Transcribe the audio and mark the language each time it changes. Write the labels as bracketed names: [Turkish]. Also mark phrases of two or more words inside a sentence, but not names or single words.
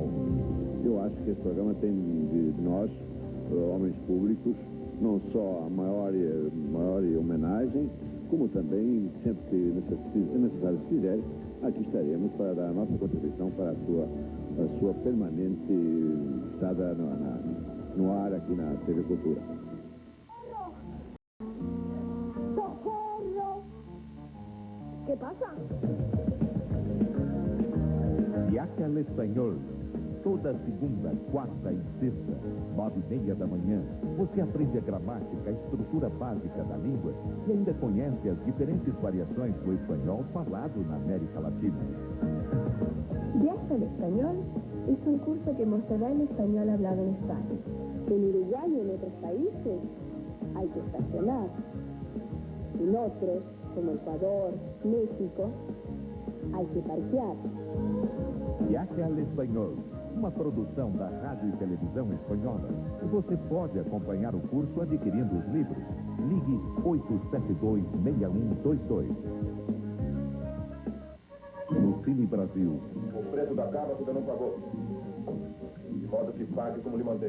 [Portuguese] Eu acho que esse programa tem de nós, homens públicos, não só a maior homenagem, como também, sempre que necessário se fizer, aqui estaremos para dar a nossa contribuição para a sua permanente estada no ar aqui na TV Cultura. [Spanish] ¡Socorro! ¿Qué pasa? Viaje al Espanhol. [Portuguese] Toda segunda, quarta e sexta, 9h30 da manhã, você aprende a gramática, a estrutura básica da língua e ainda conhece as diferentes variações do espanhol falado na América Latina. [Spanish] Viaje al Español es un curso que mostrará el español hablado en España. En Uruguay y en otros países hay que estacionar. En otros, como Ecuador, México, hay que parquear. [Portuguese] Viaje al Espanhol, uma produção da Rádio e Televisão Espanhola. E você pode acompanhar o curso adquirindo os livros. Ligue 872-6122. No Cine Brasil. O preço da cabra você não pagou. De modo que pague como lhe mandei.